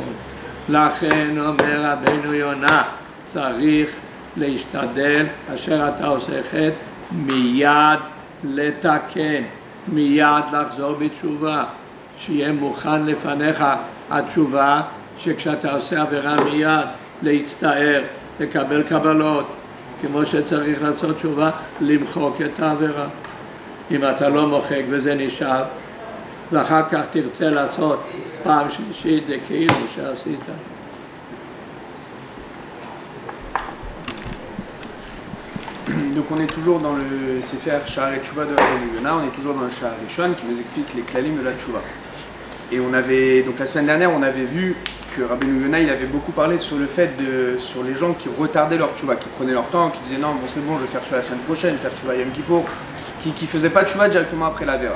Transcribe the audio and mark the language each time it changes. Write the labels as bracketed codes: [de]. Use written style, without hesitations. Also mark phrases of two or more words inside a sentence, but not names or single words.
[he] לכן אומר רבנו יונה, צריך להשתדל, אשר אתה עושה חטא, מיד לתקן, מיד לחזור בתשובה, שיהיה מוכן לפניך התשובה, שכשאתה עושה עבירה מיד להצטער, לקבל קבלות, כמו שצריך לעשות תשובה, למחוק את העבירה. אם אתה לא מוחק וזה נשאר, ואחר כך תרצה לעשות פעם שלישית, זה כאילו שעשית. [fr] Donc on est toujours dans le Sefer Sha'arei Tshuva de Rabbeinu Yona, on est toujours dans le Sha'ar Rishon qui nous explique les klalim de la Tshuva. Et on avait, donc la semaine dernière, on avait vu que Rabbeinu Yonah, il avait beaucoup parlé sur le fait sur les gens qui retardaient leur tchouva, qui prenaient leur temps, qui disaient non, bon c'est bon, je vais faire tchouva la semaine prochaine, je vais faire tchouva Yom Kippour, qui faisaient pas tchouva directement après la Vera.